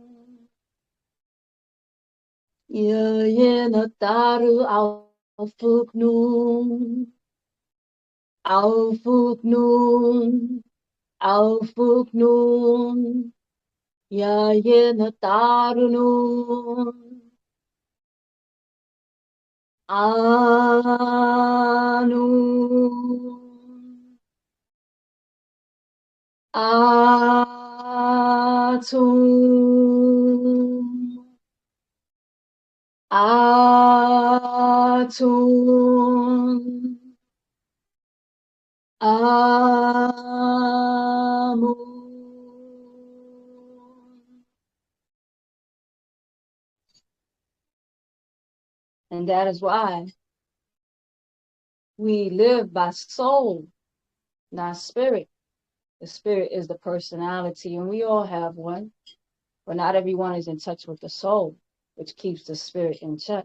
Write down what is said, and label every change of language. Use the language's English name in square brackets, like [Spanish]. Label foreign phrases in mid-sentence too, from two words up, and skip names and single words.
[English] Ya ye nataru alfuknu. Alfuknu. Alfuknu. Ya ye natarunun. Anun. Atum. Atum. Amun. And that is why we live by soul, not spirit. The spirit is the personality, and we all have one, but not everyone is in touch with the soul, which keeps the spirit in check.